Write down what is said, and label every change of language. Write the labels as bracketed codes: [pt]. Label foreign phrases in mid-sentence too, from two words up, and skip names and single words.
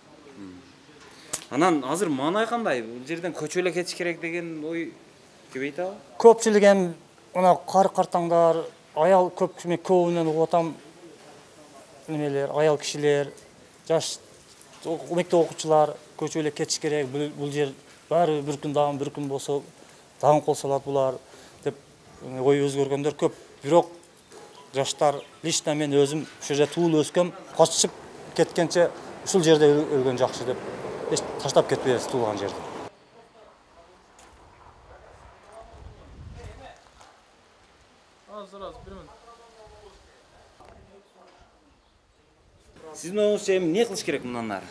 [ky] Анан азыр маанай кандай? Бул жерден көчүп эле кетиш керек деген ой көбөйт абы? Көпчүлүк эми мына картаңдар, аял көбүнөн угуп атам. Немелер, аял кишилер, жаш мектеп окуучулар көчүп эле кетиш керек. [kk] Бул жер бәрі бір күн болса даңын қол салады бұлар деп ой өзгергендер көп. [ky] Бирок жаштар, лично мен өзім ошол жерде туулуп өскөм, качып кеткенче ушул жерде өлгөн жакшы деп эч таштап кетпейбиз туулган жерди. Сиздин оюңузча эми эмне кылыш керек мындан ары?